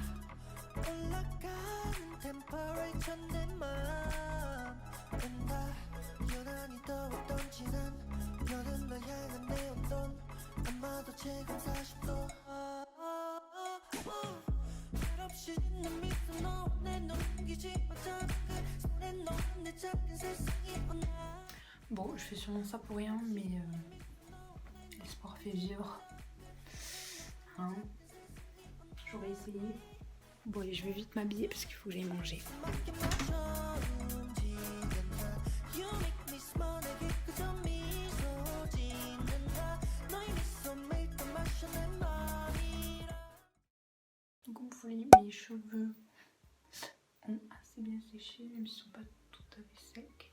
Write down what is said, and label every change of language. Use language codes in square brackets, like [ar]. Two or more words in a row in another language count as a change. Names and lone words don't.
[ko] 올라가는 템퍼레이처 내 맘은 다 유난히 더웠던 지난 여름 널 향한 내 온도 아마도 지금 40도 철없이 짓는 미소 너내 넘기지 마자 그 손에 넣은 내 작은 세상이 오나. [fr] Bon, je fais sûrement ça pour rien, mais l'espoir fait vivre. Hein? J'aurais essayé. Bon, allez, je vais vite m'habiller parce qu'il faut que j'aille manger. Donc, vous voyez, mes cheveux ont assez bien séché, même s'ils ne sont pas tout à fait secs.